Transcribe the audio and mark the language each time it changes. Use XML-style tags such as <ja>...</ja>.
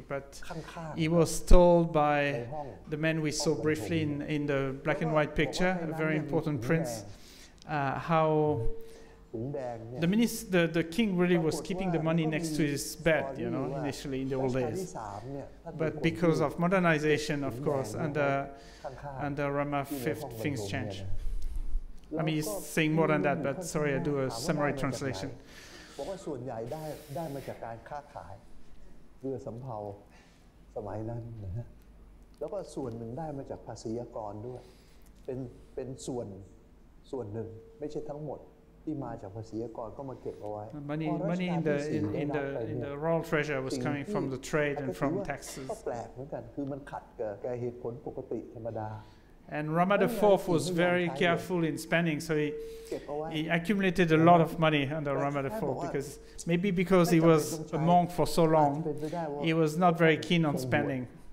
<en>But he was told by the man we saw briefly in the black and white picture, a very important prince, how the king really was keeping the money next to his bed, you know, initially in the old days. But because of modernization, of course, under Rama V, things changed. I mean, he's saying more than that, but sorry, I do a summary translation.</en> <th>บอกว่าส่วนใหญ่ได้มาจากการค้าขายเรือสำเภาสมัยนั้นนะฮะแล้วก็ส่วนหนึ่งได้มาจากภาษีกรด้วยเป็นส่วนหนึ่งไม่ใช่ทั้งหมดที่มาจากภาษีกรก็มาเก็บเอาไว้</th> <en>Money in the royal treasure was coming from the trade and from taxes.</en> <th>ก็แปลกเหมือนกันคือมันขัดกับเหตุผลปกติธรรมดา</th> <en>And Rama IV was very careful in spending, so he accumulated a lot of money under Rama IV because he was a monk for so long, he was not very keen on spending.</en>